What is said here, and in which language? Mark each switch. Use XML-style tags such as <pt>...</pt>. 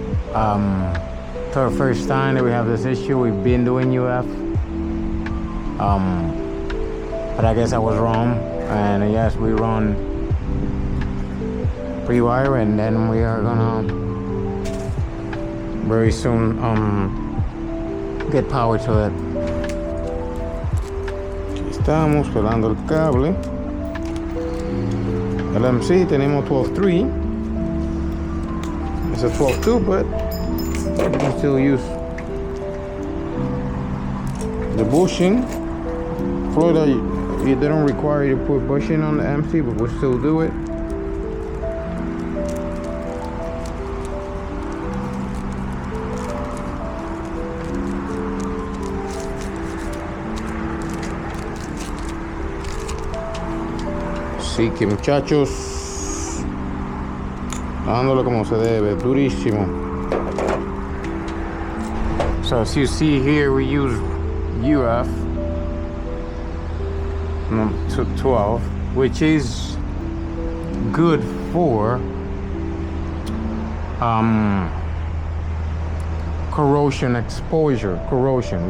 <en>It's our first time that we have this issue. We've been doing UF, but I guess I was wrong, and yes, we run pre-wire, and then we are gonna very soon get power to it.</en> <es>Aquí estamos pelando el cable. El MC tenemos 12.3.</es> <en>It's a 12.2, but you can still use the bushing. Florida, they don't require you to put bushing on the MC, but we'll still do it.</en> <es>Así que muchachos, dándole como se debe, durísimo.</es> <en>So as you see here, we use UF 12, which is good for corrosion exposure. Corrosion.</en>